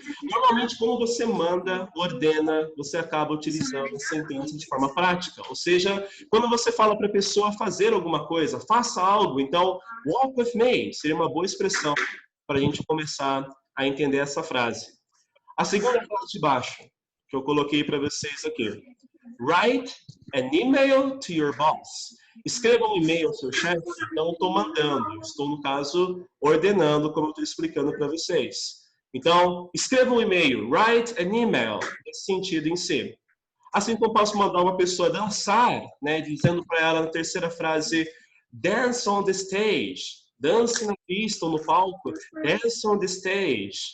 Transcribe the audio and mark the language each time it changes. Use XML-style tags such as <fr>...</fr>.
<pt>Normalmente, quando você manda, ordena, você acaba utilizando a sentença de forma prática. Ou seja, quando você fala para a pessoa fazer alguma coisa, faça algo, então,</pt> <en>walk with me</en> <pt>seria uma boa expressão para a gente começar a entender essa frase. A segunda frase de baixo, que eu coloquei para vocês aqui.</pt> <en>Write an email to your boss.</en> <pt>Escreva um e-mail ao seu chefe. Não estou mandando, estou, no caso, ordenando, como eu estou explicando para vocês. Então, escreva um e-mail,</pt> <en>write an email,</en> <pt>nesse sentido em si. Assim como eu posso mandar uma pessoa dançar, né, dizendo para ela na terceira frase,</pt> <en>dance on the stage,</en> <pt>dance na pista ou no palco, dance on the stage.</pt>